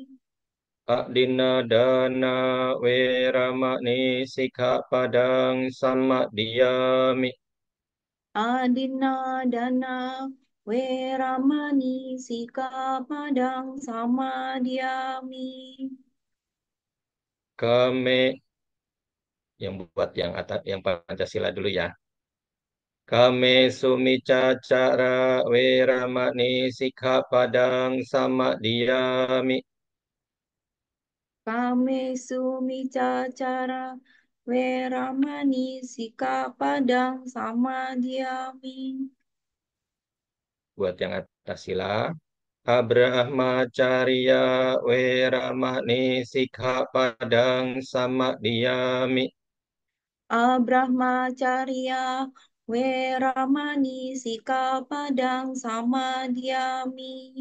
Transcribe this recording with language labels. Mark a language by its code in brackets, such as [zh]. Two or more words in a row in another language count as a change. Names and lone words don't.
[pi] Adinadana weramani sikkhapadang samadiyami. Adina Dana Weramani Sikapadang Samadhyami. [id] Kami yang buat yang atas yang Pancasila dulu ya. [pi] Kami sumicacara weramani sikkhapadang samadiyami. Kame Sumicacara Weramani Sikapadang Samadhyami. [id] Buat yang atas sila. [pi] Abrahmacharya weramani sikkhapadang samadiyami. Abrahmacharya Weramani Sikapadang Samadhyami.